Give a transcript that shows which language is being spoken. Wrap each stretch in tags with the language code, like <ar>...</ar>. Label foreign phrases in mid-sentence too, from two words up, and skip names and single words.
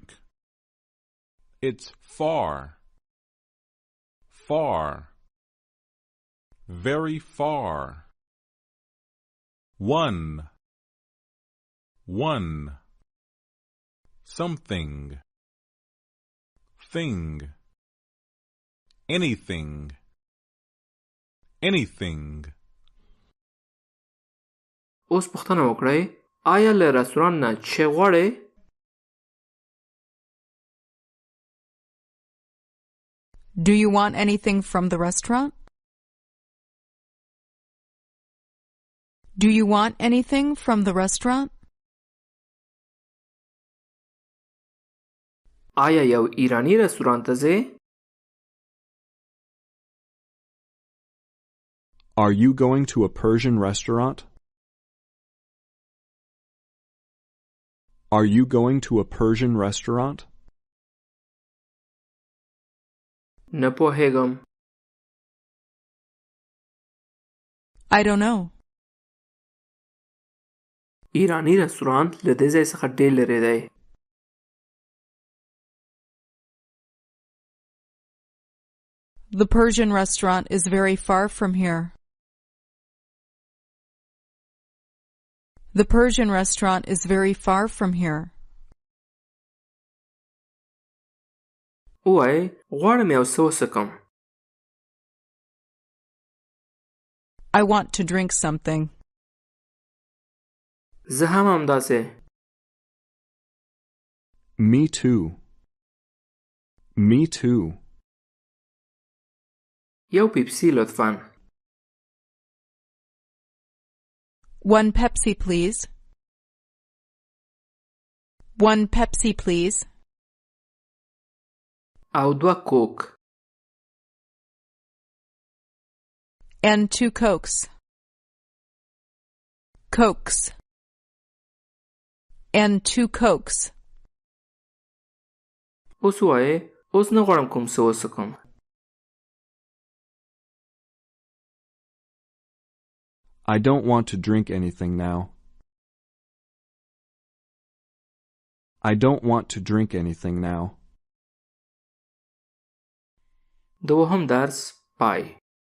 <en>It's far. Far. Very far. One. One. Something. Thing. Anything. Anything.</en> <ps>اوس پوښتنه وکړئ آیا له رستوران نه څه غواړئ؟</ps> <en>Do you want anything from the restaurant? Do you want anything from the restaurant?</en> <ps>آیا یو ایرانی رستوران ته ځئ؟</ps> <en>Are you going to a Persian restaurant? Are you going to a Persian restaurant?</en> <ps>نه پوهیږم.</ps> <en>I don't know.</en> <ps>ایرانی رستوران له دې ځای څخه ډېر لرې دی.</ps> <en>The Persian restaurant is very far from here. The Persian restaurant is very far from here.</en> <ps>وایئ غواړم یو څه وڅښم.</ps> <en>I want to drink something.</en> <ps>زه هم همداسې.</ps> <en>Me too. Me too.</en> <ps>یو پیپسی لطفاً.</ps> <en>One Pepsi, please. One Pepsi, please.</en> <ps>او 2 کوک.</ps> <en>And 2 Cokes. Cokes. And 2 Cokes.</en> <ps>اوس وایئ اوس نه غواړم کوم څه وڅښم.</ps> <en>I don't want to drink anything now. I don't want to drink anything now.</en> <ps>دوهم درس پای.</ps>